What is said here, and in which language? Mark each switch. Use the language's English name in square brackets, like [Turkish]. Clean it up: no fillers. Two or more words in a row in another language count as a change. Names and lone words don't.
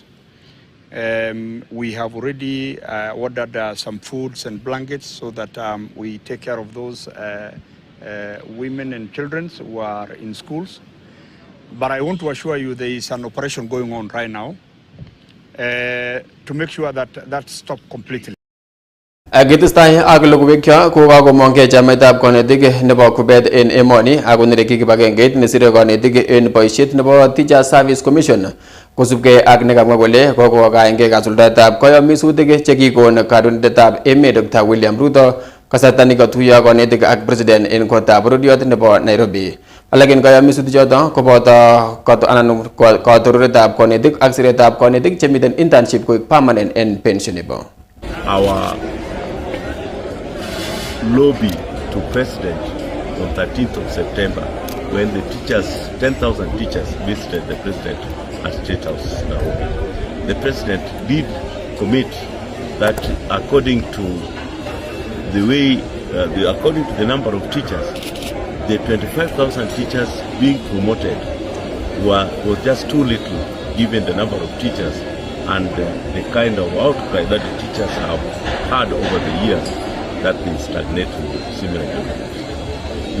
[English] We have already ordered some foods and blankets so that we take care of those women and children who are in schools. But I want to assure you there is an operation going on right now to make sure that that stops completely. [Kalenjin] Agitestai ak logoiywek ko kakomongke chametab konetik nebo kubet en emoni ako nereki kibagengeit nesire konetik en boisiet nebo Teacher Service Commission kosubkei ak nekamwa kole kokokaenge kasuldaetab koyomisutik chekikon kandoindetab emet Dr. William Ruto kasarta nekatuiyo konetik ak president en kotab bororiot nebo Nairobi. Alak en koyomisutik koboto katororetab konetik ak siretab konetik chemiten internship koik [English] permanent and pensionable. Our lobby to President on 13th of September when the teachers, 10,000 teachers visited the President at State House Nairobi. The President did commit that according to the way, according to the number of teachers, the 25,000 teachers being promoted was just too little given the number of teachers and the kind of outcry that the teachers have had over the years that been stagnating with similar governments.